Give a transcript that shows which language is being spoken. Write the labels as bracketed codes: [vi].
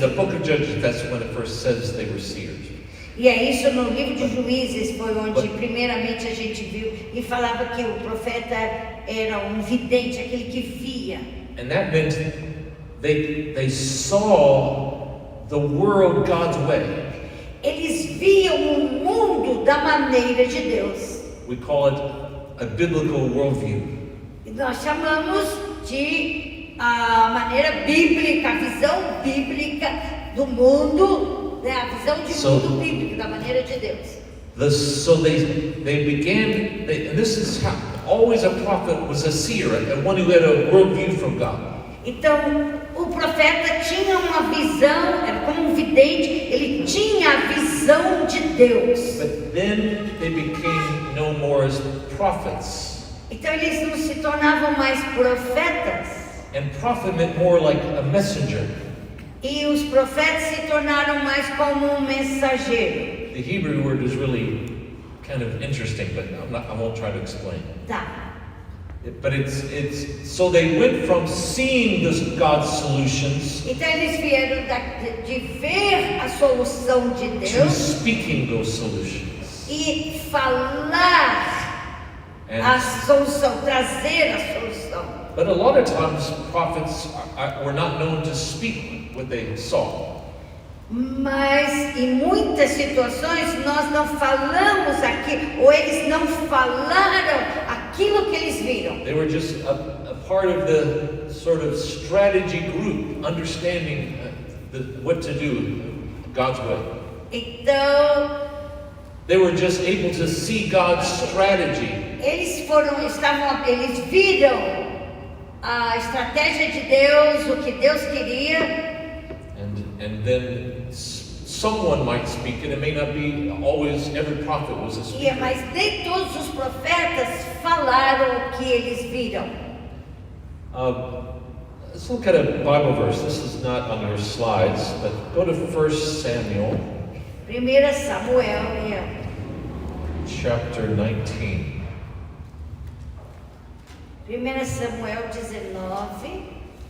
[en] the book of Judges, that's when it first says they were seers. [pt] E é isso no livro de Juízes, foi onde primeiramente a gente viu, e falava que o profeta era um vidente, aquele que via. [en] And that meant they saw the world God's way. [pt] Eles viam o mundo da maneira de Deus. [en] We call it a biblical worldview. [pt] E nós chamamos de a maneira bíblica, a visão bíblica do mundo, né? A visão de mundo bíblico, da maneira de Deus. [en] So they began, and this is how always a prophet was a seer, one who had a worldview from God. [pt] Então, o profeta tinha uma visão, era como um vidente, ele tinha a visão de Deus. [en] But then they became no more as prophets. [pt] Então eles não se tornavam mais profetas. [en] And prophet meant more like a messenger. [pt] E os profetas se tornaram mais como um mensageiro. [en] The Hebrew word is really kind of interesting, but I won't try to explain. [pt] Tá. [en] But it's so they went from seeing God's solutions [pt] então eles vieram de ver a solução de [en] to [pt] Deus [en] speaking those solutions. [pt] E falar a solução, trazer a solução. [en] But a lot of times prophets were not known to speak what they saw. [pt] Mas em muitas situações nós não falamos aqui, ou eles não falaram aquilo que eles viram. [en] They were just a part of the sort of strategy group, understanding what to do God's way. [pt] Então, [en] they were just able to see God's strategy. [pt] Eles viram a estratégia de Deus, o que Deus queria. [en] And then someone might speak, and it may not be always every prophet was a speaker. [pt] Mas nem todos os profetas falaram o que eles viram. [en] Let's look at a Bible verse. This is not on your slides, but go to 1 Samuel. [pt] 1 Samuel, [en] chapter 19. [pt] 1 Samuel 19.